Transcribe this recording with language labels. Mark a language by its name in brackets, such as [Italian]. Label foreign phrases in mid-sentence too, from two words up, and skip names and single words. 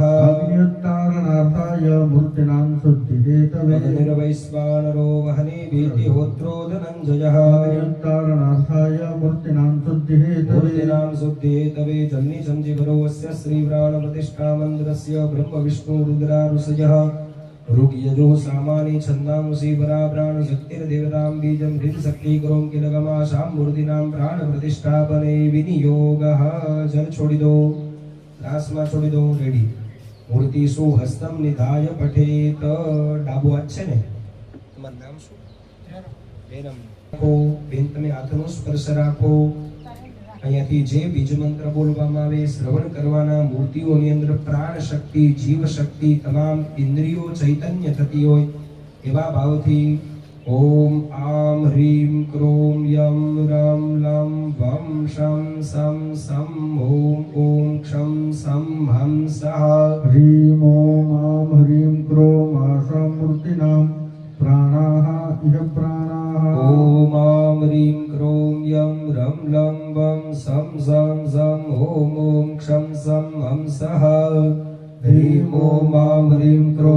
[Sanskrit] અગ્નિયોત્તારણાર્થાય મૂર્તિનાં શુદ્ધિહેતવે અગ્નિર્વૈશ્વાનરો વહની વિહિતિહોત્રો ધનંજયઃ અગ્નિયોત્તારણાર્થાય મૂર્તિનાં શુદ્ધિહેતવે મૂર્તિનામ શુદ્ધિહેતવે [Gujarati] જલની ચમચી ભરો [Sanskrit] અસ્ય શ્રી પ્રાણ પ્રતિષ્ઠા મંત્રસ્ય બ્રહ્મ વિષ્ણુ રુદ્રા ઋષયઃ ऋग्यजो सामानि छन्दांसि पराप्राण शक्तिर्देवतां बीजं ह्रीं शक्ति करों किलगमाशां मूर्तिनां प्राण प्रतिष्ठापने विनियोगः [Gujarati] જલ છોડી દો રાસમા છોડી દો રેડી [Sanskrit] मूर्ति सुहस्तं निधाय पठेत [Gujarati] ડાબો હાથ છે ને તમારું નામ શું બેનમ રાખો બેન તમે હાથનો સ્પર્શ રાખો અહીંયાથી જે બીજ મંત્ર બોલવામાં આવે શ્રવણ કરવાના મૂર્તિઓની અંદર પ્રાણ શક્તિ જીવ શક્તિ તમામ ઇન્દ્રિયો ચૈતન્ય થતી હોય એવા ભાવથી [Sanskrit] ઓમ આમ હ્રીમ ક્રોમ યમ રમ લમ વમ શમ સમ સમ ઓમ ઓમ ક્ષમ સમ હમ સહ ह्रीं ॐ आं ह्रीं क्रों आशां मूर्तिनां प्राणाः इह प्राणाः ओम आम ह्रीम क्रोम यम रम लम वम सम सम सम ओम ओम क्षम सम हम सह ह्रीं ओम आम ह्रीम क्रोम